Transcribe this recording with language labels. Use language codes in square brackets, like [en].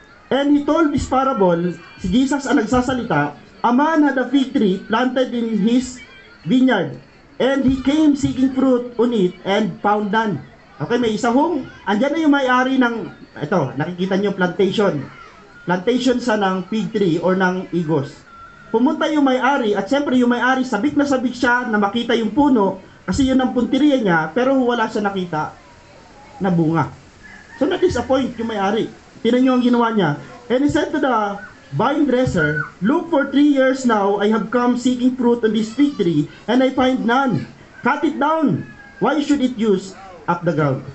[en] And he told this parable, [tl] si Jesus ang nagsasalita, [en] a man had a fig tree planted in his vineyard, and he came seeking fruit on it and found none. [tl] Okay, may isa hong, andyan na yung may-ari ng, ito, nakikita nyo plantation. Plantation sa ng fig tree or ng igos. Pumunta yung may-ari, at siyempre yung may-ari, sabik na sabik siya na makita yung puno, kasi yun ang punteriya niya, pero wala siya nakita na bunga. So na-disappoint yung may-ari. Tinan nyo ang ginawa niya. [en] And he said to the vine dresser, look, for 3 years now, I have come seeking fruit on this fig tree, and I find none. Cut it down. Why should it use up the ground?